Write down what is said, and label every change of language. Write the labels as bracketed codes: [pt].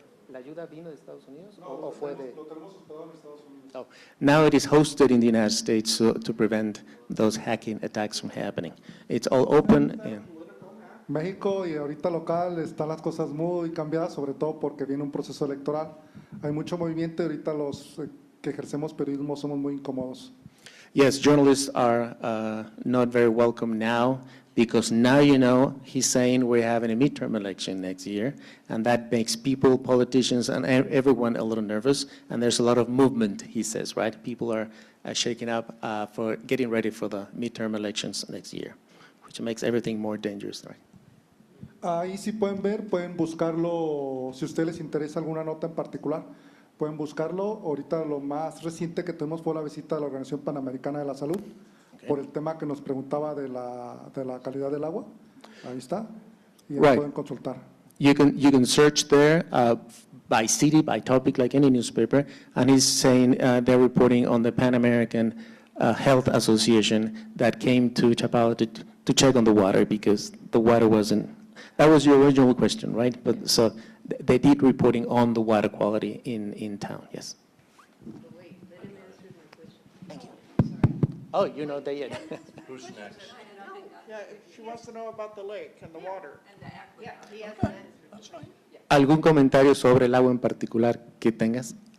[es] ¿La ayuda vino de Estados Unidos o fue de...? Lo tenemos hospedado en Estados Unidos. [en] Oh, now it is hosted in the United States to prevent those hacking attacks from happening. It's all open. [es] México y ahorita local están las cosas muy cambiadas, sobre todo porque viene un proceso electoral. Hay mucho movimiento y ahorita los que ejercemos periodismo somos muy incómodos. [en] Yes, journalists are not very welcome now because now, you know, he's saying we're having a midterm election next year, and that makes people, politicians, and everyone a little nervous, and there's a lot of movement, he says, right? People are shaking up for getting ready for the midterm elections next year, which makes everything more dangerous, right? [es] Ahí sí pueden ver, pueden buscarlo, si a ustedes les interesa alguna nota en particular, pueden buscarlo. Ahorita lo más reciente que tuvimos fue la visita de la Organización Panamericana de la Salud, por el tema que nos preguntaba de la calidad del agua. Ahí está, y ahí pueden consultar. [en] You can search there by city, by topic, like any newspaper, and he's saying they're reporting on the Pan American Health Association that came to Chapala to check on the water because the water wasn't. That was your original question, right? But so they did reporting on the water quality in town. Yes. Wait, let him answer my question. Thank you. Oh, you know that yet. Who's next? Yeah, she wants to know about the lake and the water. [es] ¿Algún comentario sobre el agua en particular que tengas?